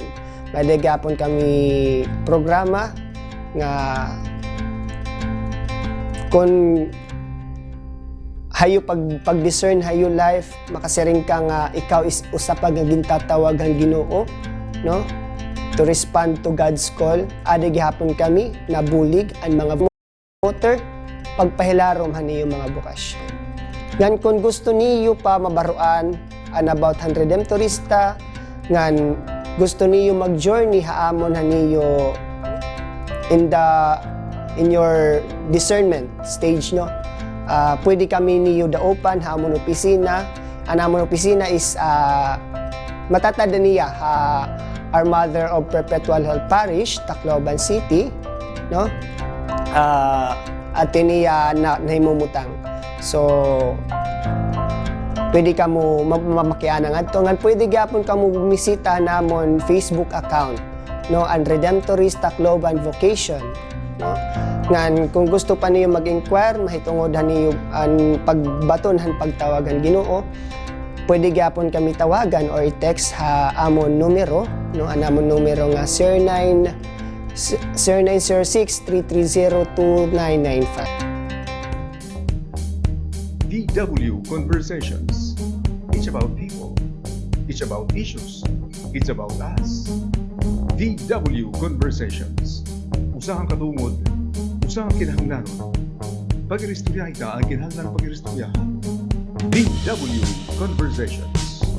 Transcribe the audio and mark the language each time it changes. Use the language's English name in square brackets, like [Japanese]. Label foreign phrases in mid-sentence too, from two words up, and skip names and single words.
[Waray] May dagyapon kami programa nga kung hayo pag-discern hayo life, makasiring ka nga ikaw is usa pa nga gintatawag ang Ginoo, no, [English] to respond to God's call. [Waray] Ada gihapon kami nabulig ang mga promoter pagpahilarom haniyo mga bukasyon. Ngan kung gusto niyo pa mabaruan about han redemptorista, ngan gusto niyo mag-journey haamon haniyo [English] in your discernment stage, no. [Waray] Pwede kami niyo daopan haamon opisina. Ang amon opisina is matatada niya our Mother of Perpetual Help Parish, Tacloban City, no? At niya nahimumutang. So, pwede ka mo mamakianang adto. Ngan pwede gyapon ka mo bumisita namon Facebook account, no? Ang Redemptorist Tacloban Vocation, no? Ngan kung gusto pa niyo mag-inquire, mahitungod niyo ang pagbaton han pagtawagan Ginoo, pwede gyapon kami tawagan or i-text ha amon numero, no, an amon numero nga 0906-330-2995. [English] VW Conversations. It's about people. It's about issues. It's about us. VW Conversations. [Waray] Usahang katungod, usahang kinahanglanon. Pag-iristorya ita ang kinahanglan pag-iristorya. [English] VW Conversations.